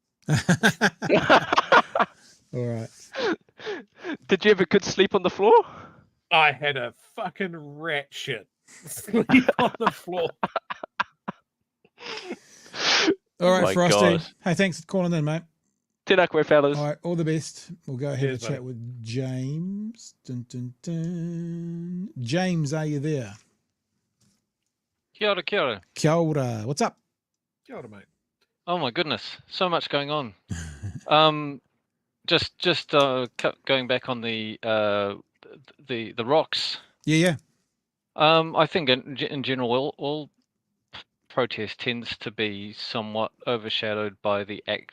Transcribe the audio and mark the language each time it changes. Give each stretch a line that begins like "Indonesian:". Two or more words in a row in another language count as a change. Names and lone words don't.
English: All right. Did you ever could sleep on the floor? I had a fucking rat shit sleep on the floor. All right, Frosty. Gosh. Hey, thanks for calling in, mate.
Māori: Tēnā koe,
English: fellas. All right, all the best. We'll go ahead and Cheers, chat mate. with James. Dun, dun, dun. James, are you there?
Māori: Kia ora, kia ora. Kia ora.
English: What's up?
Māori: Kia ora, mate.
English: Oh my goodness, so much going on. Just going back on the rocks. Yeah. I think in general, all protest tends to be somewhat overshadowed by the act.